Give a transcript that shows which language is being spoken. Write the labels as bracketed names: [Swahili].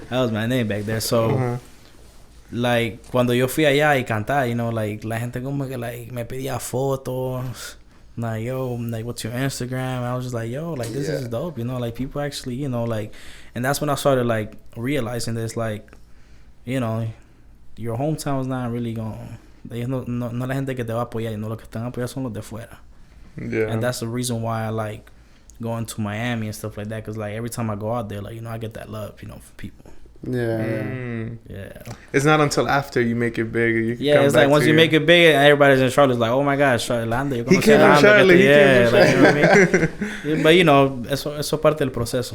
[English] That was my name back there. [Spanish] So. Like, cuando yo fui allá y cantar, you know, like, la gente como que, like, me pedía fotos. [English] Like, yo, like, what's your Instagram? And I was just like, yo, like, this is dope, you know? Like, people actually, you know, like... And that's when I started, like, realizing this, like, you know, your hometown is not really going... [Spanish] No la gente que te va a apoyar, [English] you know, [Spanish] los que te van a apoyar son los de fuera. [English] Yeah. And that's the reason why I like going to Miami and stuff like that. Because, like, every time I go out there, like, you know, I get that love, you know, from people. Yeah. It's not until after you make it big. It's like once you make it big, everybody's in Charlotte. It's like, oh my gosh, Lando, you're gonna say Lando. Yeah, like, you know what I mean? But you know, [Spanish] eso parte del proceso.